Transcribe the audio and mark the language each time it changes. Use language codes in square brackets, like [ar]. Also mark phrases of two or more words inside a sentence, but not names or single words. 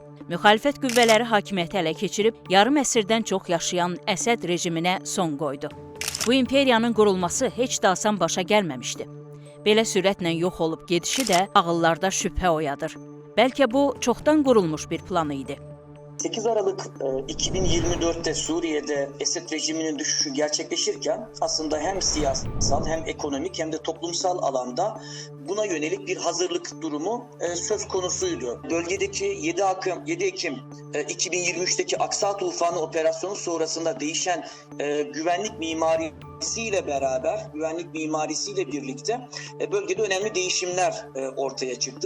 [az] Müxalifət qüvvələri hakimiyyəti ələ keçirib, yarım əsrdən çox yaşayan Əsəd rejiminə son qoydu. Bu imperiyanın qurulması heç də asan başa gəlməmişdi. Belə sürətlə yox olub gedişi də ağıllarda şübhə oyadır. Bəlkə bu çoxdan qurulmuş bir plan idi. [tr] 8 Aralık 2024'te Suriye'de Esed rejiminin düşüşü gerçekleşirken aslında hem siyasal hem ekonomik hem de toplumsal alanda buna yönelik bir hazırlık durumu söz konusuydu. Bölgedeki 7 Ekim 2023'teki Aksa Tufanı operasyonu sonrasında değişen güvenlik mimarisiyle birlikte bölgede önemli değişimler ortaya çıktı.